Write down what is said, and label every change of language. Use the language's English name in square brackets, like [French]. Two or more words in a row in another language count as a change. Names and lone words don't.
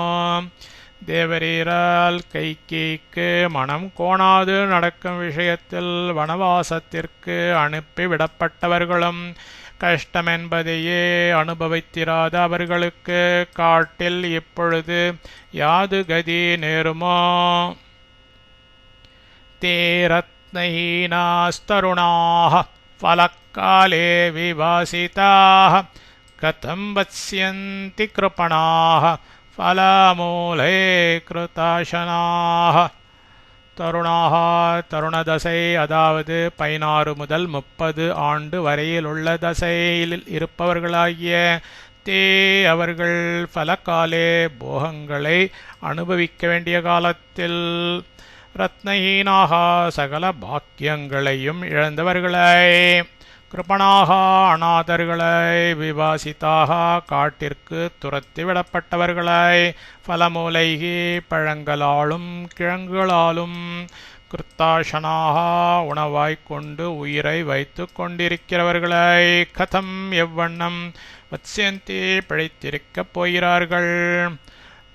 [Tamil] தேவரீரால் கைகேய்க்கு மனம் கோணாது நடக்கும் விஷயத்தில் வனவாசத்திற்கு அனுப்பிவிடப்பட்டவர்களும் கஷ்டமென்பதையே அனுபவித்திராத அவர்களுக்கு காட்டில் இப்பொழுது யாது கதி நேருமோ. [Sanskrit] தேரத்னஹீனாஸ்தருணாः फलकाले विवासिताः कथं वत्स्यन्ति कृपणाः फलमूले कृताशनाः. [Tamil] தருணாக தருணதசை அதாவது 16 முதல் 30 ஆண்டு வரையில் உள்ள தசையில் இருப்பவர்களாகிய தே அவர்கள் பலகாலே போகங்களை அனுபவிக்க வேண்டிய காலத்தில் ரத்னஹீனாக சகல பாக்கியங்களையும் இழந்தவர்களை கிருபணாக அநாதர்களை விவாசிதாக காட்டிற்கு துரத்தி விடப்பட்டவர்களை பலமூலைகி பழங்களாலும் கிழங்குகளாலும் கிருத்தாசனாக உணவாய்க்கொண்டு உயிரை வைத்து கொண்டிருக்கிறவர்களை கதம் எவ்வண்ணம் வத்ஸ்யந்தி பிழைத்திருக்கப் போகிறார்கள்.